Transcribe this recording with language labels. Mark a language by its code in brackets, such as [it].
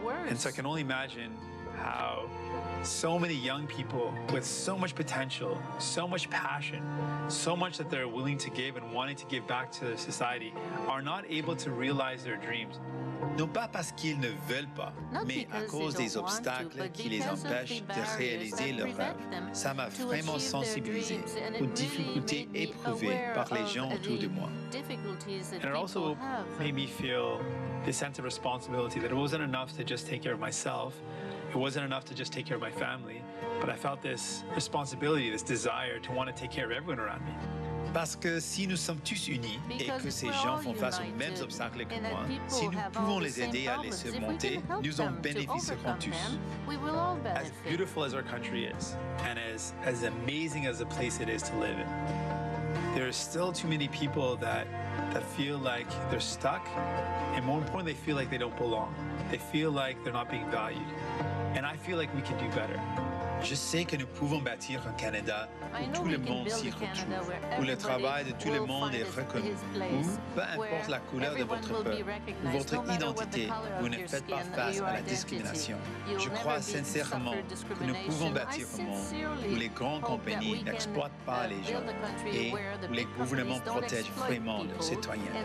[en] And so I can only imagine how so many young people with so much potential, so much passion, so much that they're willing to give and wanting to give back to society are not able to realize their dreams. [fr] Non pas parce qu'ils ne veulent pas, mais à cause des obstacles qui les empêchent de réaliser leurs rêves. Ça m'a vraiment sensibilisé aux difficultés éprouvées par les gens autour de moi. [en] And it also made me feel this sense of responsibility that it wasn't enough to just take care of myself. It wasn't enough to just take care of my family, but I felt this responsibility, this desire to want to take care of everyone around me. [fr] Parce que si nous sommes tous unis et que ces gens font face aux mêmes obstacles que moi, si nous pouvons les aider à les surmonter, nous en bénéficierons tous. [en] As beautiful as our country is, and as amazing as a place it is to live in, there there's still too many people that feel like they're stuck, and more importantly, they feel like they don't belong. They feel like they're not being valued. And I feel like we can do better. [fr] Je sais que nous pouvons bâtir un Canada où tout le monde s'y retrouve, où le travail de tout le monde est reconnu, où, peu importe la couleur de votre peau ou votre identité, vous ne faites pas face à la discrimination. Je crois sincèrement que nous pouvons bâtir un monde où les grandes compagnies n'exploitent pas les gens et où les gouvernements protègent vraiment leurs citoyens.